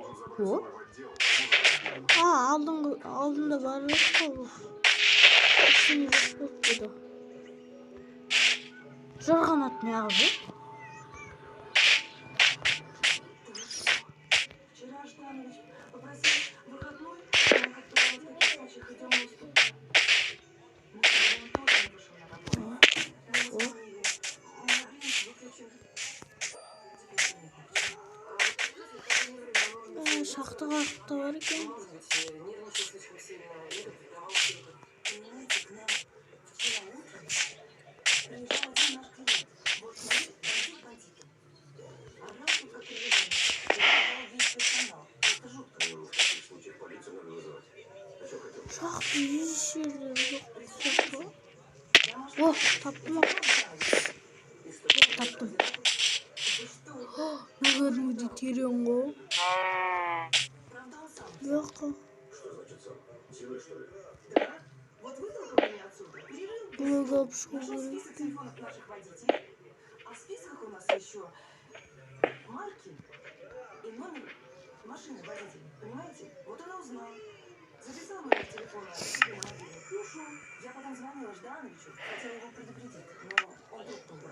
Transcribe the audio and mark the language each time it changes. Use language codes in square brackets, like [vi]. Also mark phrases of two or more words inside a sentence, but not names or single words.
[kk] О. Алдында бар еді. [tr] İşini yapıyordu. [kk] Жарғанат не алды? [ru] Вчера Жданович попросил выходной, но как правило, в таких случаях идем на уступки. Мы тоже не вышел на работу. Мы звонили. Мобильник выключен. Теперь нет ничего. [kk] Шақты қақта бар екен. [ru] Может быть, нервничал слишком сильно или придавал силы. Понимаете, к нам вчера утром приезжал один наш клиент. Вот мы бандитом. Орал тут как привязанный. Перебивал весь персонал. Это жутко. В таких случаях полицию надо вызывать. А что хотел? [kk] Шақты еш жерде жоқ. О, таптым. Таптым. Наверное, терең ғой. Жоқ. [ru] Что значит сам? Силой, что ли? Да? Вот вытолкал меня отсюда. Перерыл. [kk] Бұлығы алып шығу [ru] Нашел [kk] керек. [ru] список телефонов наших водителей. А в списках у нас еще марки и номер машины водителя. Понимаете? Вот она узнала. Записала номер телефона себе на мобильник и ушел. Я потом звонила Ждановичу, хотела его предупредить, но он трубку убрал.